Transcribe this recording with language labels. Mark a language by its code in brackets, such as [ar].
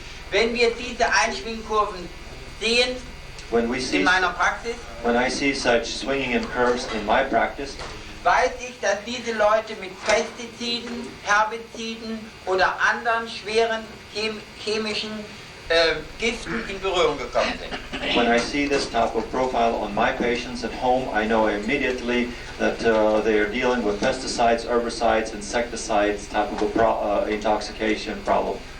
[de] Wenn wir diese Einschwingkurven sehen [en] When [de] in meiner Praxis, [en] I see such swinging and curves in my practice, [de] weiß ich, dass diese Leute mit Pestiziden, Herbiziden oder anderen schweren chemischen Giften in Berührung gekommen sind. [en] when I see this type of profile on my patients at home, I know immediately that they are dealing with pesticides, herbicides, insecticides type of intoxication problem.